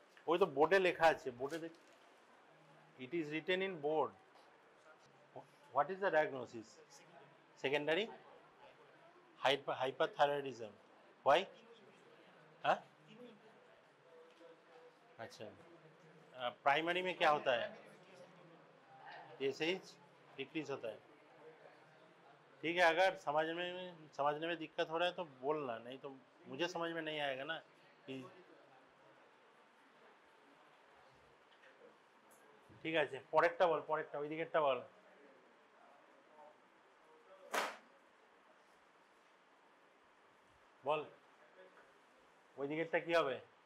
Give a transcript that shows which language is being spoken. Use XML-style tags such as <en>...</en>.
<bn>ওই তো বোর্ডে লেখা আছে, বোর্ডে দেখ,</bn> <en>It is written in board. What is the diagnosis? Secondary hyperthyroidism. Why? हाँ?</en> <hi>अच्छा, प्राइमरी में क्या होता है? TSH डिक्रीज होता है। ठीक है, अगर समझने में दिक्कत हो रहा है तो बोलना, नहीं तो मुझे समझ में नहीं आएगा ना कि।</hi> <bn>ঠিক আছে, পরেরটা বল, পরেরটা ওই দিকেরটা বল। বল ওই দিকেরটা কি হবে?</bn>